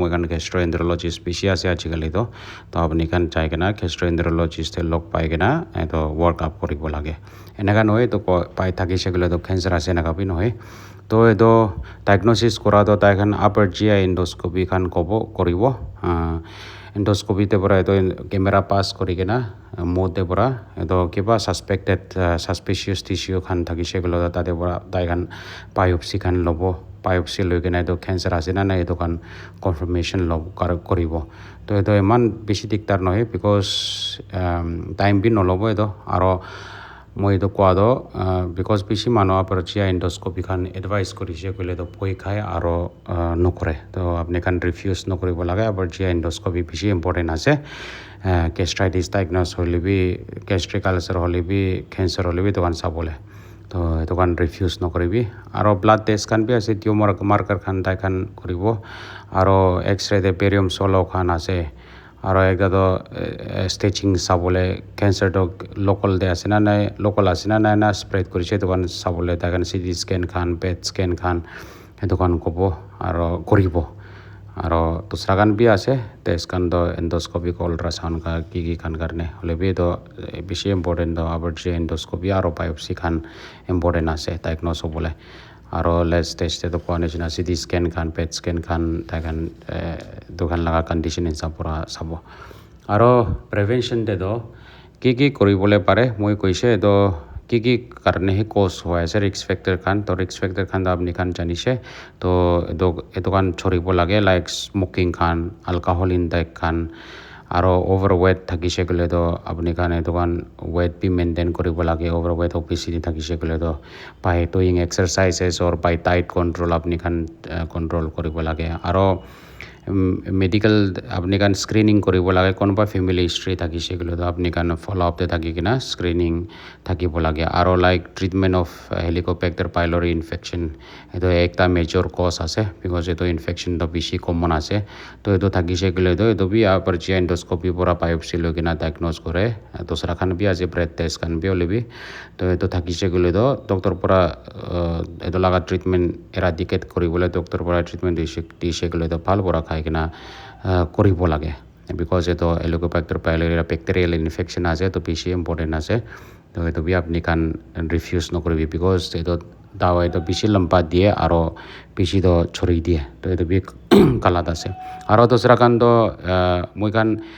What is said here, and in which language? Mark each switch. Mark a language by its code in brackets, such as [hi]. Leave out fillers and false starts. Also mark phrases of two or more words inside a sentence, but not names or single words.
[nag] মই খান গেষ্ট্ৰ'এণ্টাৰ'লজিষ্ট বেছি আছে আজিকালিতো তো আপুনি খান যাই কিনা গেষ্ট্ৰ'এণ্টাৰ'লজিষ্টে লগ পাই কিনা এইটো ৱৰ্কআউট কৰিব লাগে এনেকুৱা নহয় তো পাই থাকিছে গ'লে তো কেঞ্চাৰ আছে এনেকুৱা বি নহয় তো এইটো ডায়েগন'চিছ কৰাটো তাই খান আপাৰ [en] GI endoscopy [nag] খান কৰিব endoscopy te pora eto [en] camera pass [nag] kori kena mode pora eto kiba [en] suspected suspicious tissue [nag] khan thakise golo tate pora tai khan biopsy khan lobo biopsy loi kena eto cancer ase na eto khan confirmation lob koribo to eto eman beshi diktar nohe because time bi nolobo eto aro moi eto kwa do because beshi manu apar chia endoscopy khan advice korise koile to poi khai aro nokore to apni khan refuse nokoribo laga apar chia endoscopy beshi important ase [en] gastritis diagnose [nag] hole bi [en] gastric ulcer [nag] hole bi cancer hole bi to kan sabole to eto kan refuse nokoribi aro blood test kan bi ase [en] tumor marker [nag] khan tai khan koribo aro x-ray de [en] barium solo [nag] khan ase aro ekta to staging sabole cancer to local de ase na nai local ase na na spread korise to kan sabole ta kan [en] CT scan [nag] khan [en] PET scan [nag] khan eto kan kobo aro koribo aro dusra kan bi ase test kan do [en] endoscopy ultrasound [nag] ka ki khan karne hole bi to beshi important do abar je endoscopy aro biopsy khan important ase diagnose hobole aro [en] last stage [nag] te to kone jina [en] CT scan [nag] khan [en] PET scan [nag] khan ta kan dokan laga condition hisab pura sabo aro prevention te do ki koribole pare moi koise to ki karne he cause hoy ase [en] risk factor [nag] khan to [en] risk factor [nag] khan da apni khan janise to eto kan choribo lage [en] like smoking [nag] khan [en] alcohol intake [nag] khan aro overweight thakise gole to apni khan eto kan weight bi maintain koribo lage [en] overweight obesity [nag] thakise gole to [en] by doing exercises or by diet control [nag] apni khan control koribo lage aro medical apni kan screening koribo lage konoba [en] family history [nag] thakise gole to apni kan [en] follow up [nag] te thaki kina screening thakibo lage aro [en] like treatment of helicobacter pylori infection [nag] eto ekta major cause ase because eto infection to beshi common ase to eto thakise gole to eto bi apar je endoscopy pora biopsy loi kina diagnose kore dosra khan bi ase [en] blood test [nag] khan bi olebi to eto thakise gole to doctor pora eto laga [en] treatment eradicate [nag] koribole doctor pora treatment dise gole to bhal pora khai kina koribo lage because eto [en] helicobacter pylori bacterial infection [nag] ase to beshi important ase to eto bi apni kan refuse nokoribi because eto dawai to beshi lamba die aro beshi to chori die to eto bi galat ase aro dosra kan to moi kan